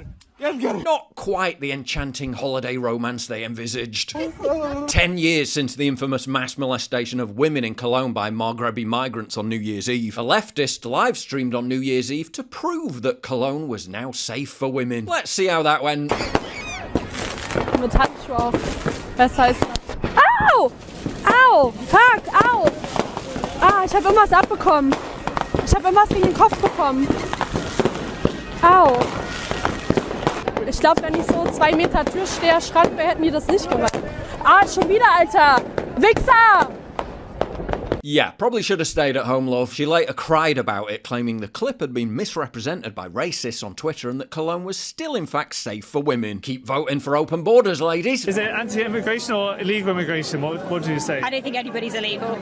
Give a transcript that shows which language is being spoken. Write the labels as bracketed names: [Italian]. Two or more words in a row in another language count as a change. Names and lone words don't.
[English] Not quite the enchanting holiday romance they envisaged. 10 years since the infamous mass molestation of women in Cologne by Maghrebi migrants on New Year's Eve, a leftist live-streamed on New Year's Eve to prove that Cologne was now safe for women. Let's see how that went. [German] Mit Handschuhe auf. Besser ist das. Au! Au! Fuck! Au! Ah, ich habe irgendwas abbekommen. Ich habe irgendwas gegen den Kopf bekommen. Au! Ich glaube, wenn ich so 2 Meter Türsteher Schrank wäre, hätten die das nicht gemacht. Ah, schon wieder, Alter! Wichser! [English] Yeah, probably should have stayed at home, love. She later cried about it, claiming the clip had been misrepresented by racists on Twitter and that Cologne was still in fact safe for women. Keep voting for open borders, ladies. Is it anti-immigration or illegal immigration? What do you say? I don't think anybody's illegal.